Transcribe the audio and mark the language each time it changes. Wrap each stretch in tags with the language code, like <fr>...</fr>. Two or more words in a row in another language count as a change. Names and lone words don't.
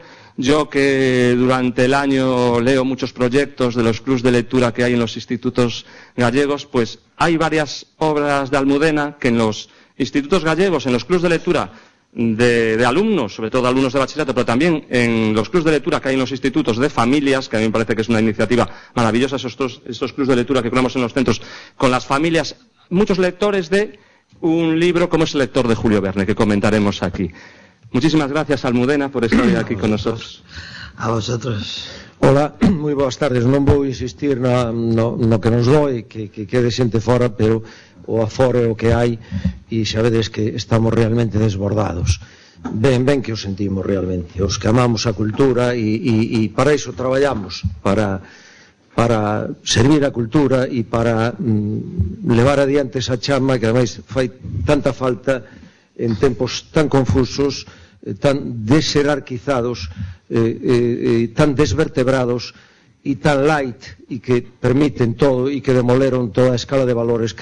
<es>Yo, que durante el año leo muchos proyectos de los clubs de lectura que hay en los institutos gallegos, pues hay varias obras de Almudena que en los institutos gallegos, en los clubs de lectura de alumnos, sobre todo alumnos de bachillerato, pero también en los clubs de lectura que hay en los institutos de familias, que a mí me parece que es una iniciativa maravillosa, estos clubs de lectura que creamos en los centros con las familias, muchos lectores de un libro como es El lector de Julio Verne, que comentaremos aquí. Muchísimas gracias, Almudena, por estar aquí con nosotros. A vosotros.</es> <gl>Hola, moi boas tardes. Non vou insistir no que nos doi, que quede xente fora, pero o aforo é o que hai, e sabedes que estamos realmente desbordados. Ben que o sentimos realmente, os que amamos a cultura, e para iso traballamos, para servir a cultura e para levar adiante esa chama que ademais fai tanta falta en tempos tan confusos, tan deserarquizados, tan desvertebrados e tan light, e que permiten todo e que demoleron toda a escala de valores.</gl>